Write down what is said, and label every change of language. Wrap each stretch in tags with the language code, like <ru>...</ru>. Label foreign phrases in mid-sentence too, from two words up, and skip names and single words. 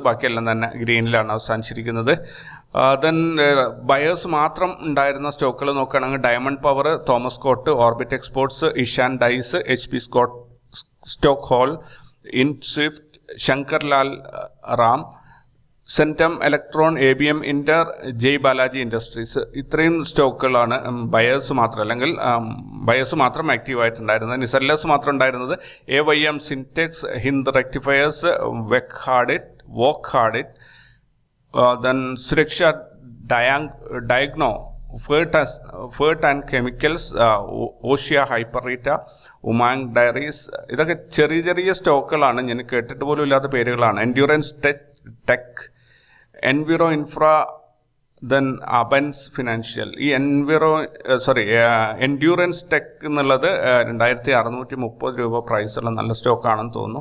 <ml>ബാക്കിയെല്ലാം തന്നെ ഗ്രീനിലാണ് അവസാനിച്ചിരിക്കുന്നത്. ദെൻ ബയേഴ്സ് മാത്രം ഉണ്ടായിരുന്ന സ്റ്റോക്കുകൾ നോക്കുകയാണെങ്കിൽ ഡയമണ്ട് പവർ, തോമസ് കോട്ട്, ഓർബിറ്റ് എക്സ്പോർട്സ്, ഇഷാൻ ഡൈസ്, HP സ്റ്റോക്ക് ഹോൾ, ഇൻസ്വിഫ്റ്റ്, ശങ്കർ ലാൽ റാം, സെൻറ്റം ഇലക്ട്രോൺ, ABM ഇന്റർ, ജയ് ബാലാജി ഇൻഡസ്ട്രീസ്. ഇത്രയും സ്റ്റോക്കുകളാണ് ബയേഴ്സ് മാത്രം, അല്ലെങ്കിൽ ബയേഴ്സ് മാത്രം ആക്റ്റീവായിട്ടുണ്ടായിരുന്നത്. സെല്ലേഴ്സ് മാത്രം ഉണ്ടായിരുന്നത് AYM, സിൻടെക്സ്, ഹിന്ദ് റെക്ടിഫയേഴ്സ്, വോക്ക് ഹാർഡിറ്റ്,</ml> <en>then Suriksha Diagno, Fert and Chemicals, Oshia Hyperita, Umang Dairies.</en> <ml>ഇതൊക്കെ ചെറിയ ചെറിയ സ്റ്റോക്കുകളാണ്, ഞാൻ കേട്ടിട്ട് പോലും ഇല്ലാത്ത പേരുകളാണ്. എൻഡ്യൂറൻസ് ടെക്, എൻവിറോ ഇൻഫ്ര, ദെൻ അബൻസ് ഫിനാൻഷ്യൽ. ഈ എൻഡ്യൂറൻസ് ടെക് എന്നുള്ളത് 2,630 രൂപ പ്രൈസുള്ള നല്ല സ്റ്റോക്കാണെന്ന് തോന്നുന്നു.</ml>